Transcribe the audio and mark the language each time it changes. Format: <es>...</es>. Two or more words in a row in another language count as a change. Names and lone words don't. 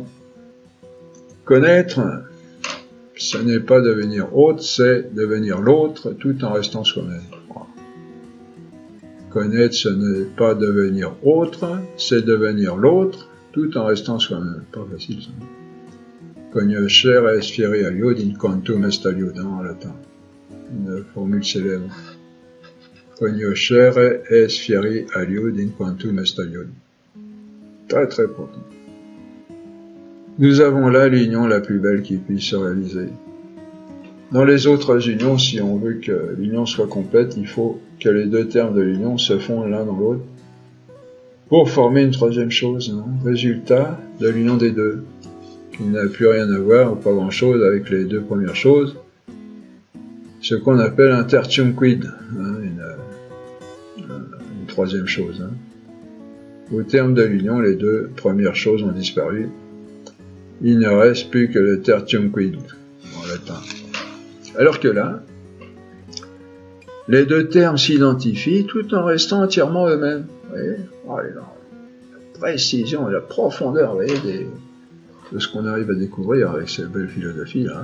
<fr>Connaître, ce n'est pas devenir autre, c'est devenir l'autre tout en restant soi-même. Connaître, ce n'est pas devenir autre, c'est devenir l'autre tout en restant soi-même. Pas facile ça.</fr> <la>Cognoscere est fieri aliud in quantum est aliud,</la> <fr>en latin. Une formule célèbre.</fr> <la>Cognoscere est fieri aliud in quantum est aliud.</la> <fr>Très très important. Nous avons là l'union la plus belle qui puisse se réaliser. Dans les autres unions, si on veut que l'union soit complète, il faut que les deux termes de l'union se fondent l'un dans l'autre pour former une troisième chose, hein, résultat de l'union des deux, qui n'a plus rien à voir, ou pas grand-chose, avec les deux premières choses, ce qu'on appelle un</fr> <la>tertium quid,</la> <fr>hein, une troisième chose. Hein. Au terme de l'union, les deux premières choses ont disparu. Il ne reste plus que le</fr> <la>tertium quid,</la> <fr>en latin. Alors que là, les deux termes s'identifient tout en restant entièrement eux-mêmes. Vous voyez ? Oh, la précision et la profondeur, vous voyez, de ce qu'on arrive à découvrir avec cette belle philosophie-là.</fr>